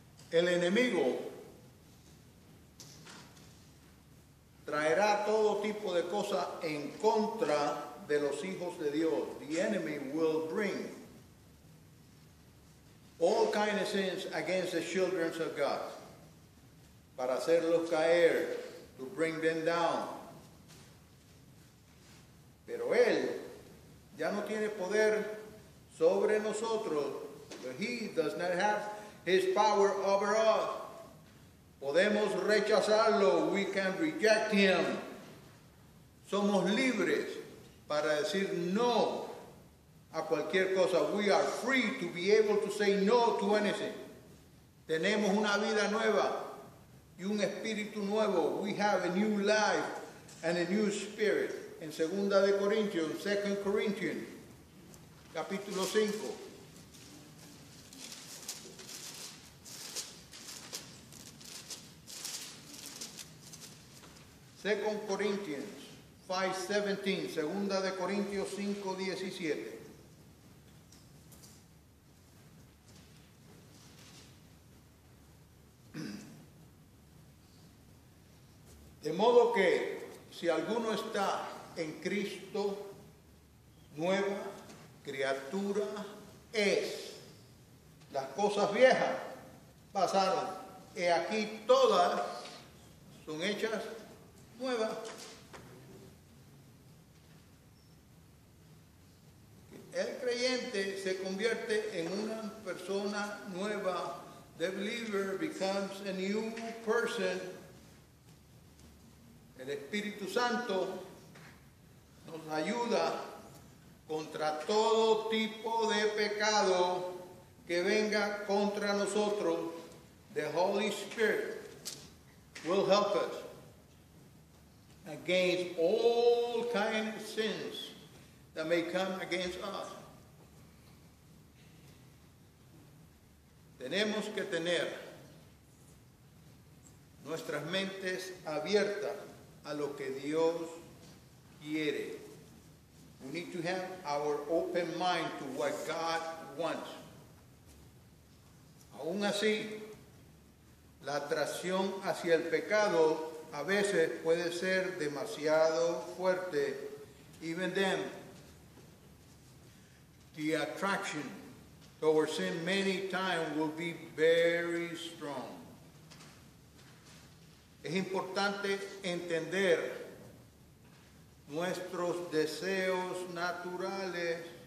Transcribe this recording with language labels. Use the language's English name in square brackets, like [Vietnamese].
[Spanish] El enemigo traerá todo tipo de cosas en contra de los hijos de Dios. [English] The enemy will bring all kinds of sins against the children of God, [Spanish] para hacerlos caer, [English] to bring them down. [Spanish] Pero Él ya no tiene poder sobre nosotros, [English] but He does not have His power over us. [Spanish] Podemos rechazarlo, [English] we can reject Him. [Spanish] Somos libres para decir no a cualquier cosa. [English] We are free to be able to say no to anything. [Spanish] Tenemos una vida nueva y un espíritu nuevo. [English] We have a new life and a new spirit. [Spanish] En 2 de Corintios, 2 Corinthians, capítulo 5. [English] 2 Corinthians 5:17, 2 de Corintios 5:17. [Spanish] De modo que si alguno está en Cristo, nueva criatura es. Las cosas viejas pasaron, y aquí todas son hechas nuevas. El creyente se convierte en una persona nueva. [English] The believer becomes a new person. [Spanish] El Espíritu Santo nos ayuda contra todo tipo de pecado que venga contra nosotros. [English] The Holy Spirit will help us against all kinds of sins that may come against us. [Spanish] Tenemos que tener nuestras mentes abiertas a lo que Dios quiere. [English] We need to have our open mind to what God wants. [Spanish] Aún así, la atracción hacia el pecado a veces puede ser demasiado fuerte. [English] Even then, the attraction towards sin many times will be very strong. [Spanish] Es importante entender nuestros deseos naturales.